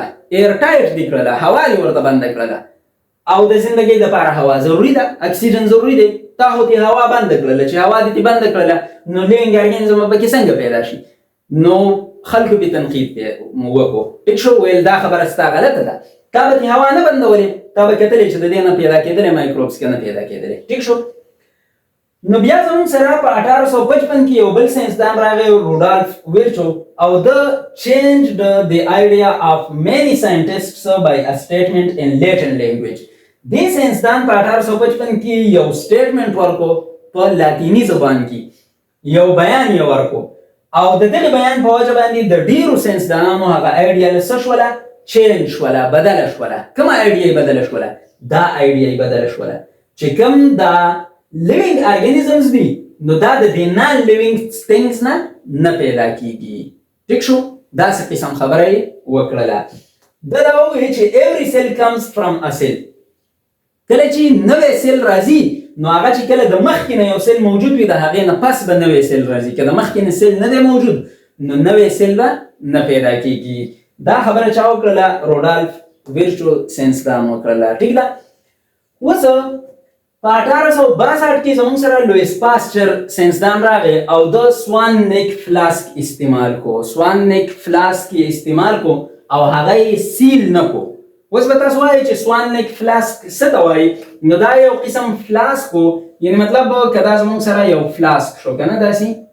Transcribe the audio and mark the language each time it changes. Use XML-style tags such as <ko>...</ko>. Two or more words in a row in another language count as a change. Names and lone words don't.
<en>air tight</en> <ps>دې کړله هوا دې ورته بنده کړله او د زندګۍ دپاره هوا ضروري ده اکسیجن ضروري دی تا خو دې هوا بنده کړله چې هوا دې بنده کړله نو</ps> <en>living organism</en> <ps>به پکې څنګه پیدا شي نو خلکو پې تنقید وکړو ټیک شو ویل دا خبره ستا غلطه ده تا به دې هوا نه بندولې تا به کتلې چې د دې نه پیدا کېدلې مایکروبس که نه پیدا کېدلې ټیک شو نو بیا زموږ سره په 1855 کې یو بل ساینسدان راغی روډالف ویرچو او د</ps> <en>changed the idea of many scientists by a statement in Latin</en> <ps>language دې ساینسدان په 1855 کې یو سټیټمنټ ورکو په لاتینی زبان کې یو بیان یې ورکو او د دغه بیان په وجه باندې د ډیرو ساینسدانانو هغه آیډیا له څه شوله چینج شوله بدله شوله کومه آیډیا یې بدله شوله دا آیډیا یې بدله شوله چې کوم دا</ps> <en>living organisms</en> <ps>دي نو دا د دې</ps> <en>non living things</en> <ps>نه پیدا کیږي ټیک شو داسې قسم خبره یې وکړله دا وایي چې</ps> <en>every cell comes from a cell</en> <ps>کله چې نوی سیل راځي نو هغه چې کله د مخکې نه یو سیل موجود وي د هغې نه پس به نوی سیل راځي که د مخکې نه سیل نه دی موجود نو نوی سیل به نه پیدا کیږي دا خبره چا وکړله روډالف ویرچو ساینسدان وکړله ټیک ده اوس په 1862 کې زموږ سره لویس پاسچر ساینسدان راغی او د</ps> <en>swan neck flask</en> <ps>استعمال کو</ps> <en>swan neck flask</en> <ps>یې استعمال کو او هغه یې سیل نه کو اوس به تاسو وایئ چې</ps> <en>swan neck flask</en> <ps>څه ته وایي نو دا یو قسم فلاسک و یعنی مطلب که دا زموږ سره یو فلاسک شو که نه داسې</ps>